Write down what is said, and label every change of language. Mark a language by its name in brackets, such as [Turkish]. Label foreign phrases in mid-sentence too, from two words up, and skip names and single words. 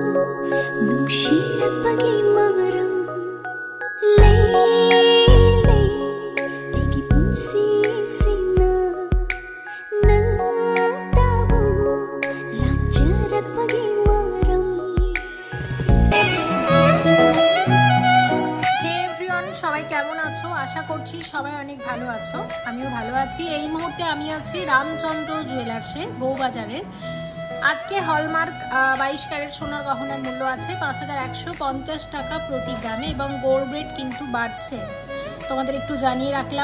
[Manipuri] Nungshirapagi mawaram Lay Tigi punsi sina Nang tabo Lajarapagi mawaram [Bangla] সবাই কেমন আছো? আশা করছি সবাই অনেক ভালো আছো। আমিও ভালো আছি। এই মুহূর্তে আমি আছি রামচন্দ্র জুয়েলার্সে, বউবাজারের। আজকে হলমার্ক 22 ক্যারেট সোনার গহনার মূল্য আছে 5150 টাকা প্রতি গ্রামে এবং [English] gold rate [Bangla] কিন্তু বাড়ছে, তোমাদের একটু জানিয়ে রাখলাম।